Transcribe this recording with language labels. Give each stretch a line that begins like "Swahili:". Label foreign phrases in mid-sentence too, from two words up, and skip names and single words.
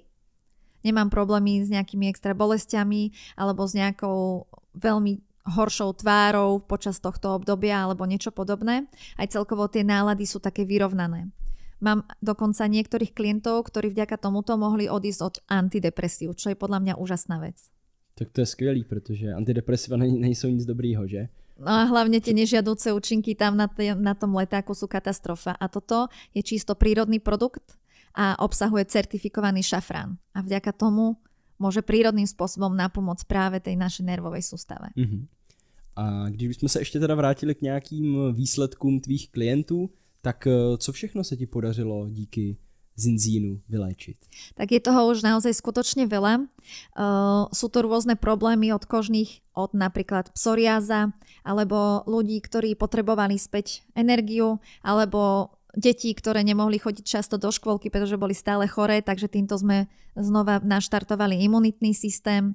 Slovak: Nemám problémy s nejakými extra bolestiami alebo s nejakou veľmi horšou tvárou počas tohto obdobia alebo niečo podobné. Aj celkovo tie nálady sú také vyrovnané. Mám dokonca niektorých klientov, ktorí vďaka tomuto mohli odísť od antidepresív, čo je podľa mňa úžasná vec.
Czech: Tak to je skvělý, protože antidepresiva nejsou nic dobrýho, že?
Slovak: No a hlavne tie nežiaduce účinky tam na tom letáku sú katastrofa. A toto je čisto prírodný produkt a obsahuje certifikovaný šafrán. A vďaka tomu môže prírodným spôsobom napomôcť práve tej našej nervovej sústave.
Czech: A když bychom se ještě teda vrátili k nějakým výsledkům tvých klientů, tak co všechno se ti podařilo díky Zinzínu vyléčiť?
Slovak: Tak je toho už naozaj skutočne veľa. Sú to rôzne problémy od kožných, od napríklad psoriáza, alebo ľudí, ktorí potrebovali späť energiu, alebo deti, ktoré nemohli chodiť často do škôlky, pretože boli stále choré, takže týmto sme znova naštartovali imunitný systém.